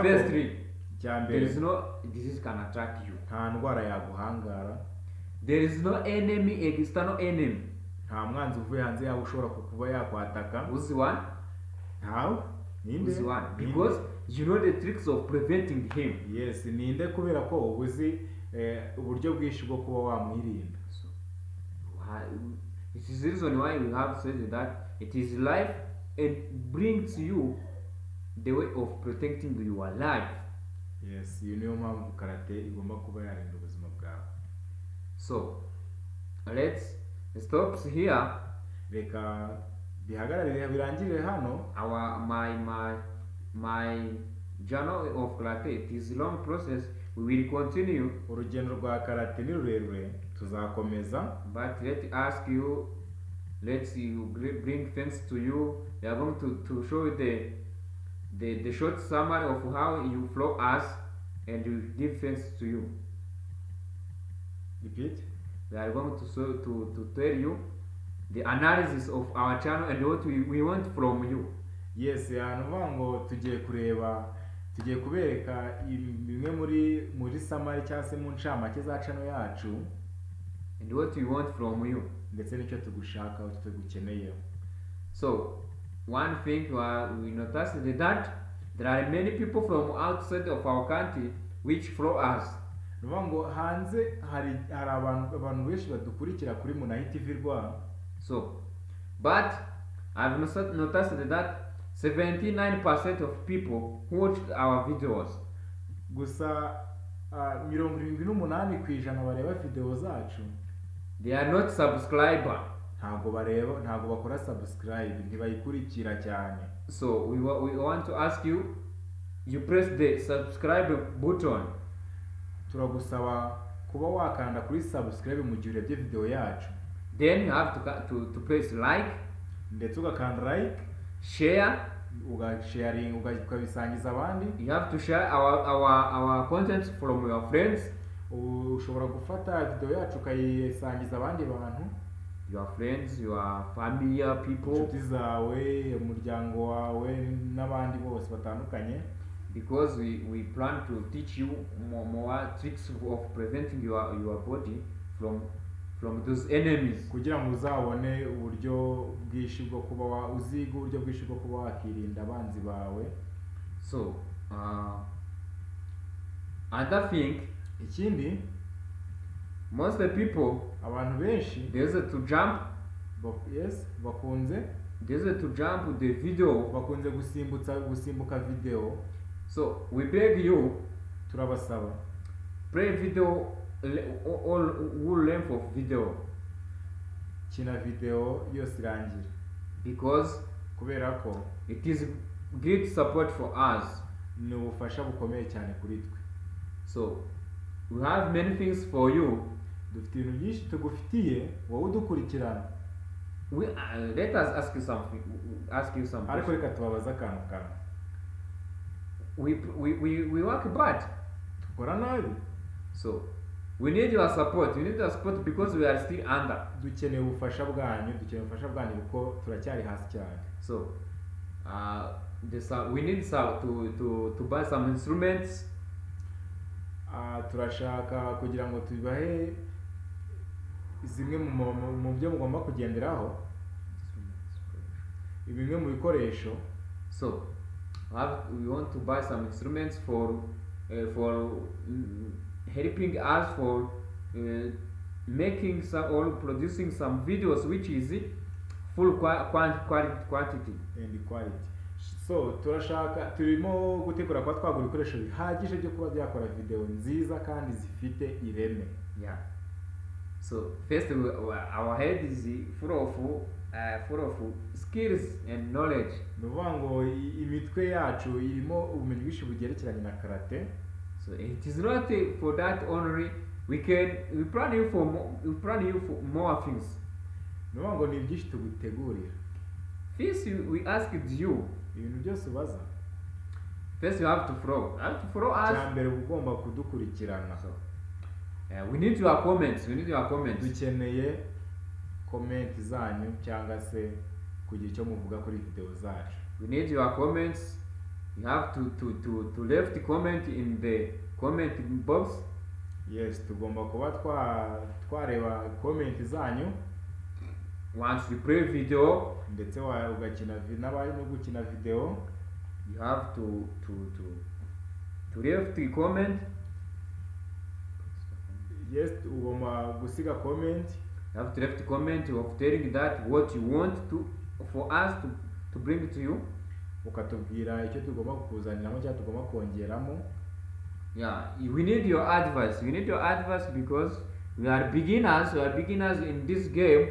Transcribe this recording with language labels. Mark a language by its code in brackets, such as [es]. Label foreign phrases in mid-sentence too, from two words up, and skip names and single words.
[en] firstly, [rw] cyambere, [en] there is no disease can attack you. [rw] Nta ndwara yaguhangara. [en] There is no enemy, external enemy. [rw] Nta mwanzi uvuye hanze yawe ushobora kuba yakwataka. [en] Who's the one? How? Ninde? Who's the one? Because you know the tricks of preventing him. Yes, [rw] ninde kubera ko ubuzi uburyo bwinshi bwo kuba wamwirinda. [en] So it is the reason why we have said that it is life, it brings you the way of protecting your life. Yes, you [rw] niyo mpamvu karate igomba kuba yarinda ubuzima bwawe. [en] So let's stop here. [rw] Reka bihagararire birangirire hano. [en] My journey of karate, it is a long process. We will continue. [rw] Urugendo rwa karate ni rurerure, tuzakomeza. [en] But let's bring things to you. We are going to show you the short summary of how you flow us, and we give things to you. Repeat. We are going to tell you the analysis of our channel and what we want from you. Yes, [rw] ngo tugiye kubereka bimwe muri summary cyangwa se mu ncamake za channel yacu, [en] and what we want from you, [rw] ndetse n'icyo tugushaka, icyo tugukeneye. [en] So one thing we noticed that there are many people from outside of our country which follow us. [rw] Ngo hanze hari abantu benshi badukurikira kuri MUNAHI TV RW. [en] So but I've noticed that 79% of people who watched our videos, [rw] gusa 78% bareba video zacu, [en] they are not subscriber. [rw] Ntago bakora subscribe, ntibayikurikira cyane. [en] So we want to ask you press the subscribe button. [rw] Turagusaba kuba wakanda kuri subscribe mu gihe urebye video yacu. [en] Then you have to press like, [rw] ndetse ugakanda like, [en] share, [rw] ugasharing, ukabisangiza abandi. [en] You have to share our content from your friends. [rw] Ushobora gufata video yacu ukayisangiza abandi bantu, [en] your friends, your familiar people, [rw] inshuti zawe, umuryango wawe n'abandi bose batandukanye. [en] because we plan to teach you more tricks of preventing your body from those enemies. [rw] kugira ngo uzabone uburyo bwinshi bwo kuba uziga uburyo bwinshi bwo kuba wakirinda abanzi bawe. [en] So another thing, [rw] ikindi, [en] most the people [rw] abantu benshi [en] there's to jump, [rw] yes, bakunze [en] to jump the video, [rw] bakunze gusimbuka video. [en] so we beg you, [rw] turabasaba [en] play video all length of video, [rw] kina video yose irangira, [en] because [rw] kubera ko [en] it is great support for us. [rw] ni ubufasha bukomeye cyane kuri twe. [en] So we have many things for you. [rw] dufite ibintu byinshi tugufitiye wowe udukurikirana. [en] Let us ask you something. [rw] ariko reka tubabaza akantu kamwe. [en] We work bad, [rw] dukora nabi, [en] so we need your support. We need your support because we are still under. [rw] dukeneye ubufasha bwanyu, kuko turacyari hasi cyane. [en] So we need to buy some instruments. [rw] turashaka kugira ngo tubahe zimwe mu byo mugomba kugenderaho, bimwe mu bikoresho. [en] So we want to buy some instruments for helping us for making some or producing some videos which is full quantity and quality. [rw] So turimo gutegura kwa twagura ibikoresho bihagije byo kuba byakora video nziza kandi zifite ireme. [en] Yeah. So first our head is full of skills and knowledge. [rw] Nuvuga ngo imitwe yacu irimo ubumenyi bwinshi bugerekeranye na karate. [en] So it is not for that only. We plan you for more things. [rw] Nuvuga ngo ni byinshi tugutegurira. [en] First we asked you. [rw] Ibintu byose ubaza. [en] First you have to follow us. [rw] Cyambere ugomba kudukurikirana. [en] So we need your comments. [rw] Dukeneye comment zanyu cyangwa se kugira icyo muvuga kuri video zacu. [en] We need your comments. You have to left comment in the comment box. Yes, [rw] tugomba kuba twareba comment zanyu. [en] Once you play video, [rw] ndetse ugakina n'abari no gukina video, [en] you have to left the comment. Yes, [rw] ugomba gusiga comment. [en] You have to left the comment of telling that what you want for us to bring to you. [rw] Ukatubwira icyo tugomba kukuzaniramo cyangwa tugomba kongeramo. [en] Yeah, we need your advice. Because we are beginners in this game.